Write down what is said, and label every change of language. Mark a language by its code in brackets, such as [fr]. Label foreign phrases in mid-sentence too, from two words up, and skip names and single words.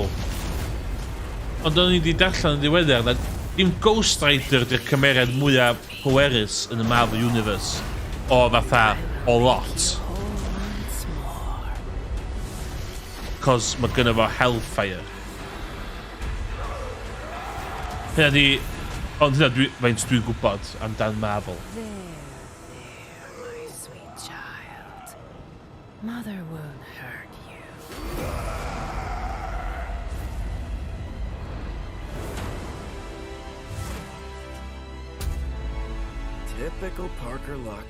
[cy] Ond o'n i wedi darllen yn ddiweddar na dim Ghost Rider di'r cymeriad mwyaf pwerus yn y Marvel Universe. O fatha, o lot. Cos mae gynno fo Hellfire. Hynna di... Ond hynna faint dwi'n gwybod amdan Marvel. [en] There, my sweet child. Mother won't hurt you. Typical Parker luck.